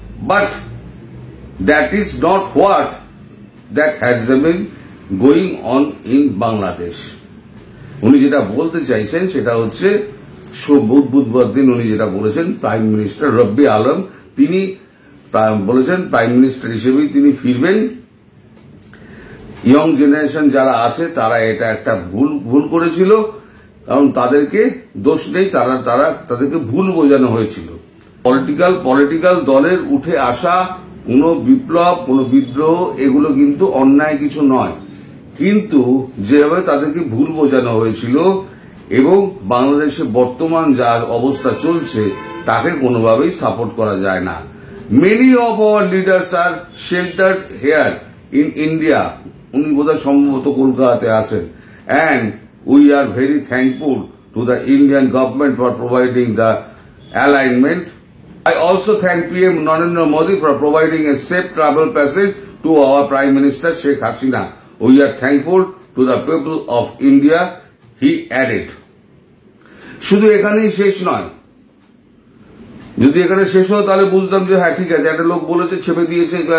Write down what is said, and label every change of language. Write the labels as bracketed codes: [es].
[en] But that is not what that has been going on in Bangladesh. [bn] উনি যেটা বলতে চাইছেন সেটা হচ্ছে বুধবার দিন উনি যেটা বলেছেন, প্রাইম মিনিস্টার রব্বি আলম তিনি বলেছেন প্রাইম মিনিস্টার হিসেবেই তিনি ফিরবেন। ইয়ং জেনারেশন যারা আছে তারা এটা একটা ভুল করেছিল, কারণ তাদেরকে দোষ নেই, তাদেরকে ভুল বোঝানো হয়েছিল। পলিটিক্যাল দলের উঠে আসা কোনো বিপ্লব, কোনো বিদ্রোহ এগুলো কিন্তু অন্যায় কিছু নয়, কিন্তু যেভাবে তাদেরকে ভুল বোঝানো হয়েছিল এবং বাংলাদেশে বর্তমান যার অবস্থা চলছে তাকে কোনোভাবেই সাপোর্ট করা যায় না। [en] many of our leaders are sheltered here in India, [bn] উনি বোধহয় সম্ভবত কলকাতাতে আছেন, [en] And we are very thankful to the Indian government for providing the alignment. I also thank PM Narendra Modi for providing a safe travel passage to our Prime Minister Sheikh Hasina. We are thankful to the people of India, he added. [bn] শুধু এখানেই শেষ নয়, যদি এখানে শেষ হয় তাহলে বুঝতাম যে হ্যাঁ ঠিক আছে, একটা লোক বলেছে ছেপে দিয়েছে।